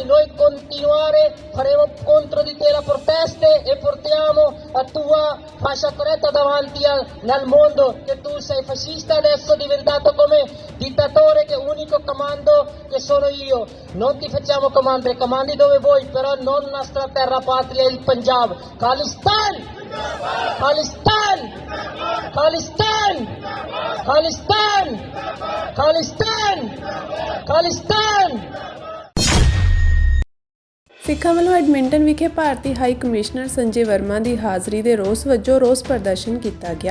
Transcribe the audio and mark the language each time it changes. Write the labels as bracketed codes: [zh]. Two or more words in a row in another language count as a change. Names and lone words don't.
[it] Noi continuare, faremo contro di te la proteste e portiamo la tua fascia corretta davanti nel mondo che tu sei fascista, adesso è diventato come dittatore, che unico comando che sono io. Non ti facciamo comandare, comandi dove vuoi, però non la nostra terra patria, il Punjab. Khalistan! Khalistan! Khalistan! Khalistan! Khalistan! Khalistan! [pa] ਸਿੱਖਾਂ ਵੱਲੋਂ ਐਡਮਿੰਟਨ ਵਿਖੇ ਭਾਰਤੀ ਹਾਈ ਕਮਿਸ਼ਨਰ ਸੰਜੇ ਵਰਮਾ ਦੀ ਹਾਜ਼ਰੀ ਦੇ ਰੋਸ ਵਜੋਂ ਰੋਸ ਪ੍ਰਦਰਸ਼ਨ ਕੀਤਾ ਗਿਆ।